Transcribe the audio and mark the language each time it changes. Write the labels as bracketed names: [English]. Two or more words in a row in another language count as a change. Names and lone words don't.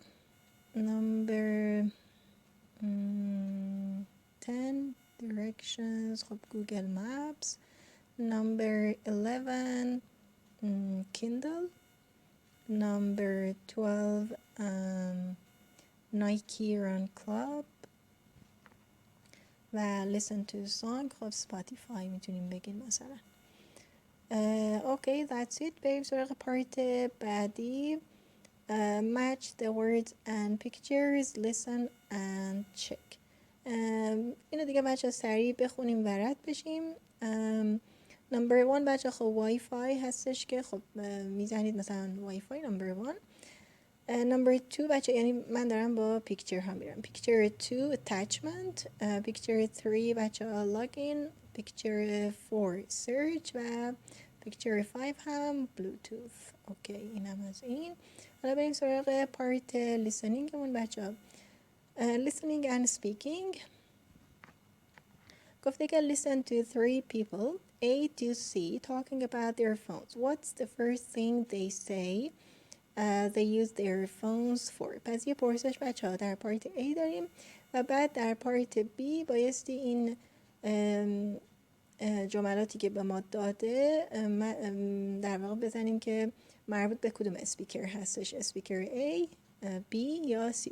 [Persian] نمبر 10 directions، خب گوگل مپس. نمبر 11 کیندل. نمبر 12 نایکی ران کلاب و [English] listen to song، [Persian] خب سپاتیفای میتونیم بگیم مثلا. [English] اوکی that's it. [Persian] بریم سراغ پارت بعدی. [English] match the words and pictures, listen and check. [Persian] اینو دیگه بچه سریع بخونیم و رد بشیم. نمبر 1 بچه خب وای فای هستش که خب میزنید مثلا وای فای نمبر 1. نمبر 2 بچه یعنی من دارم با پیکچر ها میرم. پیکچر 2 attachment. پیکچر 3 بچه لاگین. پیکچر 4 search و پیکچر 5 هم بلوتوث. اوکی اینم از این. حالا بریم سراغ پارت لیسنینگمون بچه ها. [English] listening and speaking. [Persian] گفته که [English] listen to 3 people A to C talking about their phones. What's the first thing they say they use their phones for؟ [Persian] پس یه پرسش بچه ها در پارت A داریم و بعد در پارت B بایستی این جملاتی که به ما داده در واقع بزنیم که مربوط به کدوم اسپیکر هستش، اسپیکر A، B یا C.